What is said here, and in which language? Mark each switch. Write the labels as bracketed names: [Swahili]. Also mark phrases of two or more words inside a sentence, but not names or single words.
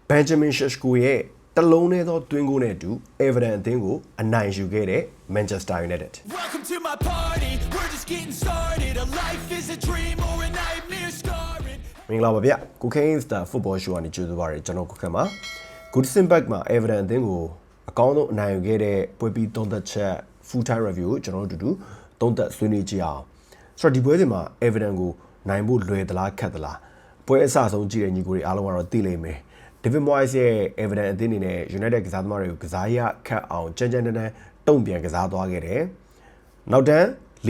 [Burmese] Benjamin Šeško ရဲ့တလုံးနဲ့သောတွင်းကိုနဲ့အတူ Everton အသင်းကိုအနိုင်ယူခဲ့တဲ့ Manchester United [English] Welcome to my party. We're just getting started. A life is a dream or a nightmare scarring. [Burmese] မင်္ဂလာပါဗျကိုခင်းစတာ [English] football show [Burmese] ကနေကြိုဆိုပါရစေကျွန်တော်ကိုခင်းပါ Goodison Park မှာ Everton အသင်းကိုအကောင်းဆုံးအနိုင်ယူခဲ့တဲ့ပွဲပြီးသုံးသက်ချက် [English] full time review [Burmese] ကိုကျွန်တော်တို့အတူတူသုံးသက်ဆွေးနွေးကြည့်အောင်ဆိုတော့ဒီပွဲစဉ်မှာ Everton ကိုနိုင်ဖို့လွယ်သလားခက်သလားပွဲအစဆုံးကြည့်တဲ့ညီကိုတွေအားလုံးကတော့သိလိမ့်မယ်David Moyes ရဲ့ Everton အသင်းအနေနဲ့ United ကစားသမားတွေကိုကစားရခတ်အောင်ကြမ်းကြမ်းတမ်းတုံ့ပြန်ကစားသွားခဲ့တယ်။နောက်တန်း၄